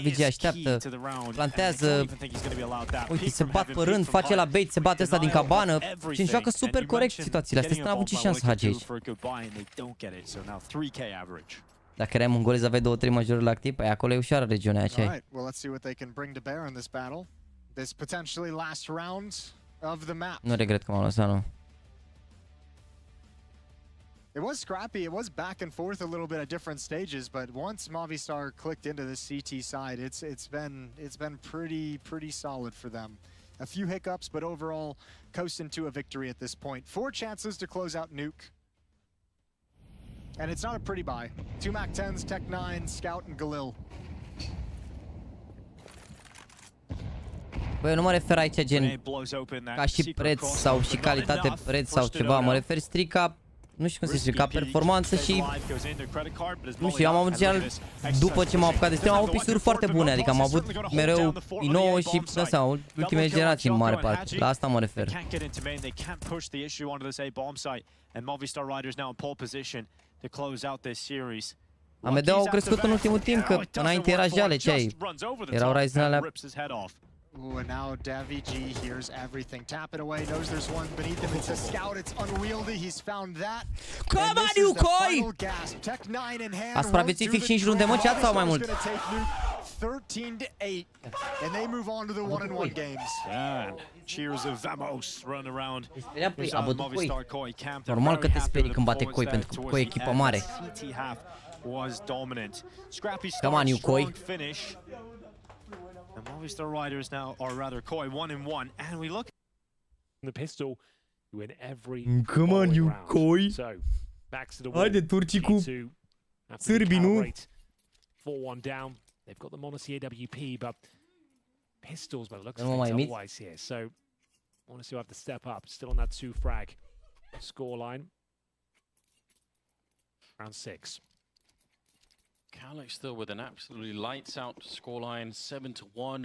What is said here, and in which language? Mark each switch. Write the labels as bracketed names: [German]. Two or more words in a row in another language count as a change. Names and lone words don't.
[Romanian] David G așteaptă, plantează, uite, se bat pe rând, face la bait, se bate ăsta din cabană și joacă super corect situațiile astea. N-a avut nici șansă Hagi aici. Dacă erai mongolez, aveai 2-3 majoruri la activ, păi acolo e ușoară regiunea aceea. Nu regret că m-am lăsat, nu. [English] It was scrappy, it was back and forth a little bit at different stages, but once Movistar clicked into the CT side, it's been pretty solid for them. A few hiccups, but overall coasting to a victory at this point. 4 chances to close out Nuke. And it's not a pretty buy. 2 MAC-10s, Tech-9, Scout, and Galil. [Romanian] Băi, eu nu mă refer aici gen ca și preț sau și calitate preț sau ceva, mă refer strict ca, nu știu cum se zice, ca performanță și, nu știu, am avut general, după ce m-am apucat de stream, am avut PC-uri foarte bune, adică am avut mereu i9 și, nu știu, ultimele generații în mare parte, la asta mă refer. AMD au crescut în ultimul timp, că înainte era jale, ce ai? Erau Ryzen alea. [English] Ooh, and now Davi G hears everything. Tap it away, knows there's one beneath him. It's a scout, it's unwieldy, he's found that. Come on, you koi! Tech-9 in hand. [Romanian] A supraviețuit fix 5 runde, mă, chat sau mai mult? [English] 13-8, and they move on to the 1-1 games. Cheers of Vamos run around. [Romanian] Normal că te sperii când bate Koi, pentru că Koi e echipă mare. [English] Come on, you Koi. The Movistar Riders now, or rather Koi, 1-1, and we look the pistol, you win every. Come on, you Koi. So back to the wall. [Romanian] Haide turcii cu sârbii, nu? [English] 4-1 down. They've got the Monacy AWP, but pistols, by the looks of things, otherwise here. So Monacy will have to step up. Still on that 2 frag scoreline. Round 6. Calyx still with an absolutely lights out scoreline, 7-1.